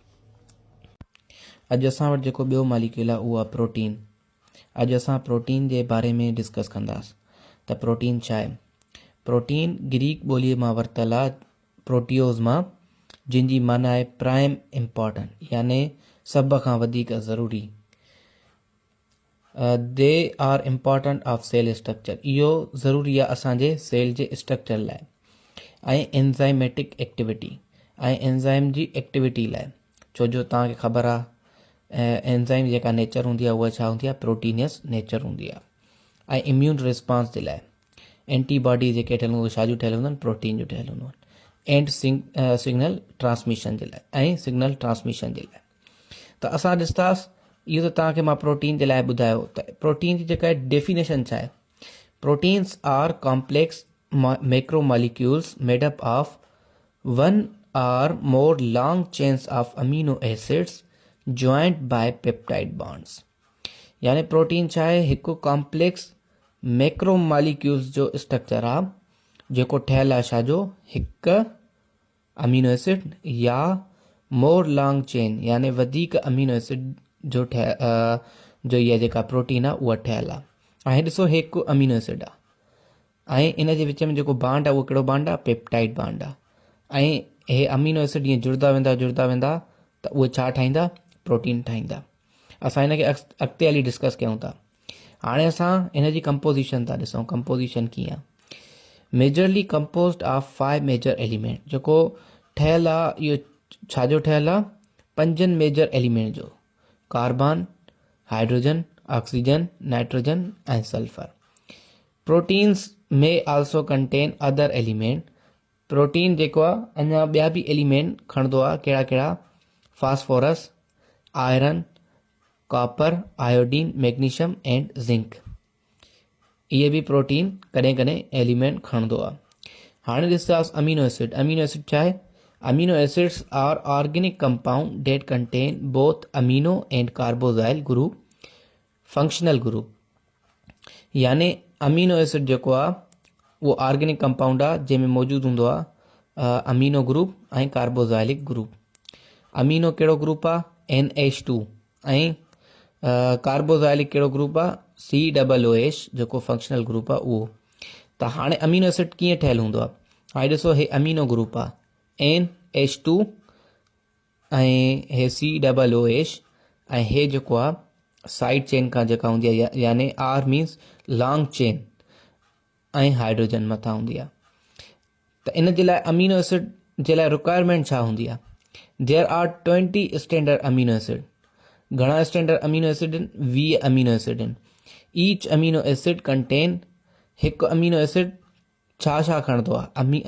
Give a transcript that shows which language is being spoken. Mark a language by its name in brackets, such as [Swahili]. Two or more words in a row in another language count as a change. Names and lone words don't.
[Sindhi] अॼु असां वटि जेको ॿियो मॉलिक्यूल आहे उहो आहे प्रोटीन। अॼु असां प्रोटीन जे बारे में डिस्कस कंदासीं त प्रोटीन छा आहे। प्रोटीन ग्रीक ॿोलीअ मां वरितल आहे, प्रोटियोज़ मां, जंहिंजी माना आहे [English] prime important, [Sindhi] यानी सभ खां वधीक ज़रूरी। [English] they are important of cell structure, [Sindhi] इहो ज़रूरी आहे असांजे सेल जे स्ट्रक्चर लाइ। ऐं [English] enzymatic activity, [Sindhi] ऐं एंज़ाइम जी एक्टिविटी लाइ, छो जो तव्हांखे ख़बर आहे एंज़ाइम जेका नेचर हूंदी आहे उहा छा हूंदी आहे, [English] proteinaceous nature [Sindhi] हूंदी आहे। ऐं [English] immune response [Sindhi] जे लाइ, एंटीबॉडी जेके ठहियलु हूंदियूं छाजूं ठहियलु हूंदियूं आहिनि, प्रोटीन जूं ठहियलु हूंदियूं आहिनि। [English] and signal transmission [Sindhi] जे लाइ, ऐं [English] signal transmission [Sindhi] जे लाइ। त असां ॾिसंदासीं, इहो त तव्हांखे मां प्रोटीन जे लाइ ॿुधायो, त प्रोटीन जी जेका डेफिनेशन छा आहे। [English] proteins are complex macromolecules made up of one or more long chains of amino acids joined by peptide bonds, [Sindhi] यानी प्रोटीन छा आहे, हिकु [English] complex macromolecules [Sindhi] जो स्ट्रक्चर आहे जेको ठहियलु आहे छाजो, हिकु [English] amino acid [Sindhi] या [English] more long chain, [Sindhi] यानी वधीक [English] amino acid [Sindhi] जो जो इहा जेका प्रोटीन आहे उहा ठहियलु आहे। ऐं ॾिसो हिकु [English] amino acid [Sindhi] आहे, ऐं इन जे विच में जेको बांड आहे उहो कहिड़ो बांड आहे, [English] peptide bond [Sindhi] आहे। ऐं हे [English] amino acid [Sindhi] जीअं जुड़ंदा वेंदा त उहे छा ठाहींदा, प्रोटीन ठाहींदा। असां हिन खे अॻिते हली डिस्कस कयूं था। हाणे असां हिन जी कंपोज़िशन था ॾिसूं, कंपोज़िशन कीअं आहे। [English] majorly composed of 5 major element, [Sindhi] जेको ठहियलु आहे इहो छाजो ठहियलु आहे, [English] 5 major element [Sindhi] जो, कार्बन, हाइड्रोजन, ऑक्सीजन, नाइट्रोजन ऐं सल्फर। [English] proteins may also contain other element, [Sindhi] प्रोटीन जेको आहे अञा ॿिया बि एलिमेंट खणंदो आहे, कहिड़ा कहिड़ा, [English] phosphorus, iron, copper, iodine, magnesium and zinc. [Sindhi] इहे बि प्रोटीन कॾहिं कॾहिं एलिमेंट खणंदो आहे। हाणे ॾिसंदासीं [English] amino acid. amino acid [Sindhi] छा आहे? [English] amino acids are organic compound that contain both amino and carboxyl group functional group. [Sindhi] यानी [English] amino acid [Sindhi] जेको आहे उहो [English] organic compound [Sindhi] आहे जंहिंमें मौजूदु हूंदो आहे [English] amino group [Sindhi] ऐं [English] carboxylic group. [Sindhi] अमीनो कहिड़ो ग्रुप आहे? NH2 ऐं कार्बोजाइलिक कहिड़ो ग्रुप आहे? COOH जेको [English] functional group [Sindhi] आहे उहो। त हाणे [English] amino acid [Sindhi] कीअं ठहियलु हूंदो आहे? हाणे ॾिसो हे [English] amino group [Sindhi] आहे NH2 ऐं हे COOH ऐं हे जेको आहे [English] side chain [Sindhi] खां जेका हूंदी आहे यानी [English] R means long chain [Sindhi] ऐं हाइड्रोजन मथां हूंदी आहे। त इन जे लाइ [English] amino acid [Sindhi] जे लाइ रिक्वायरमेंट छा हूंदी आहे? [English] there are 20 standard amino acid. [Sindhi] घणा स्टैंडर्ड अमीनो एसिड आहिनि? 20 [English] amino acid [Sindhi] आहिनि। [English] each amino acid contain, [Sindhi] हिकु [English] amino acid [Sindhi] छा छा खणंदो आहे?